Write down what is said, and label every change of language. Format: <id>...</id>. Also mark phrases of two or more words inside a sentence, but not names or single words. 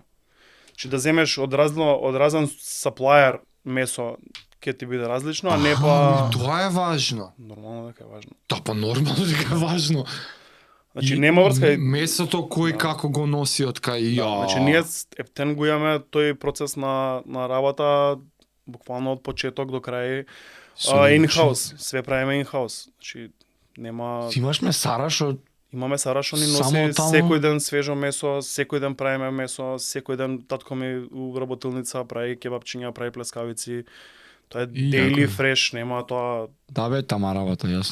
<mk>Значи да земеш од разен саплајер месо ќе ти биде различно, а не па Тоа е важно. нормално дека е важно. Да, па нормално дека е важно. Значи И нема врска. Месото кој како го носи од кај ја. Значи ние ептен го имаме тој процес на работа буквално од почеток до крај in-house, све правиме in-house. Значи нема Ти имаш месара што имаме Сара што ни Само носи таму? секој ден свежо месо, секој ден правиме месо, секој ден татко ми у работилница прави кебапчиња, прави плескавици. Тоа е И daily како? fresh, нема тоа. Да бе, тама работа, јасно.</mk>